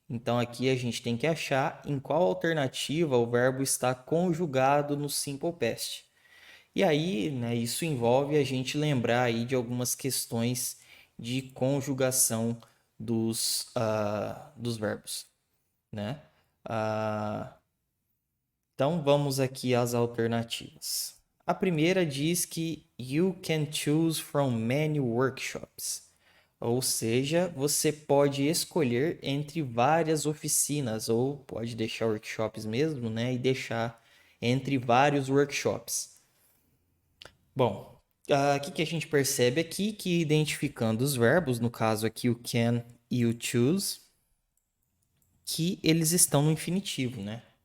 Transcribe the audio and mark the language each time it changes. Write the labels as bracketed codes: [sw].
[pt] Então aqui a gente tem que achar em qual alternativa o verbo está conjugado no Simple Past. E aí, né, isso envolve a gente lembrar aí de algumas questões de conjugação dos verbos, né? Ah, então vamos aqui às alternativas. A primeira diz que [en] you can choose from many workshops. [pt] Ou seja, você pode escolher entre várias oficinas, ou pode deixar workshops mesmo, né? E deixar entre vários workshops. Bom, o que a gente percebe aqui que identificando os verbos, no caso aqui o can e o choose, que eles estão no infinitivo, né?